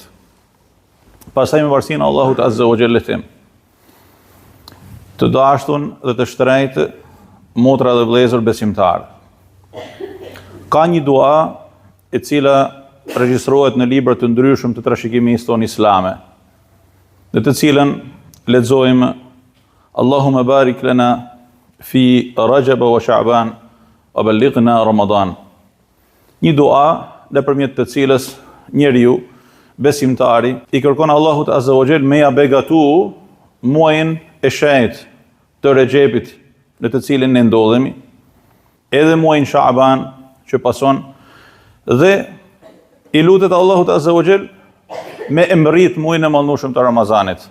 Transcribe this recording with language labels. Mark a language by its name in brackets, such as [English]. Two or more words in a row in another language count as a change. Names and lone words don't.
[Albanian] Pastaj me varësinë Allahut [Arabic] عز وجل [Albanian] them: të dashtun dhe të shtrenjtë, motra dhe vëllezër besimtar. Ka një dua e cila regjistrohet në libra të ndryshëm të trashëgimisë tonë islame, dhe të cilën lexojmë: [Arabic] اللهم بارك لنا في رجب وشعبان وبلغنا رمضان. [Albanian] Një dua nëpërmjet të cilës njeriu besimtari i kërkon Allahut [Arabic] عز وجل [Albanian] me ja begatu muajin e shenjtë të Rexhepit në të cilin ne ndodhemi, edhe muajin Sha'ban që pason, dhe i lutet Allahut [Arabic] عز وجل [Albanian] me emrit muajin e mallnueshëm të Ramazanit.